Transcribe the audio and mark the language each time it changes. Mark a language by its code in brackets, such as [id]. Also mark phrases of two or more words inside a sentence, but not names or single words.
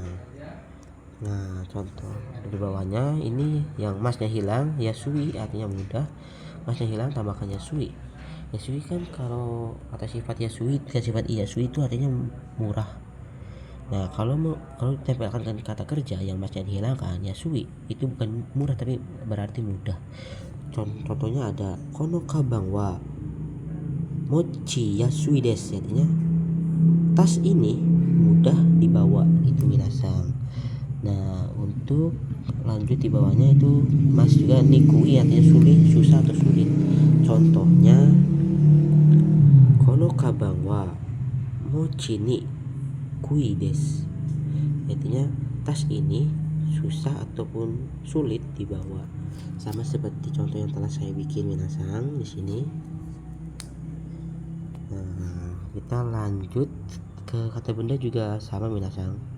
[id] Nah contoh di bawahnya ini yang masnya hilang, yasui artinya mudah, masnya hilang tambahkan yasui. Yasui kan kalau kata sifat yasui, kata sifat yasui itu artinya murah. Nah kalau ditempelkan kata kerja yang masnya dihilangkan, yasui itu bukan murah tapi berarti mudah. Contohnya ada [ja] このかばんは持ちやすいです, [id] artinya tas ini mudah dibawa itu minasang. Nah untuk lanjut di bawahnya itu mas juga nikui, artinya sulit, susah atau sulit. Contohnya [ja] このかばんは持ちにくいです, [id] artinya tas ini susah ataupun sulit dibawa. Sama seperti contoh yang telah saya bikin minasang di sini. Nah kita lanjut ke kata benda juga sama minasang.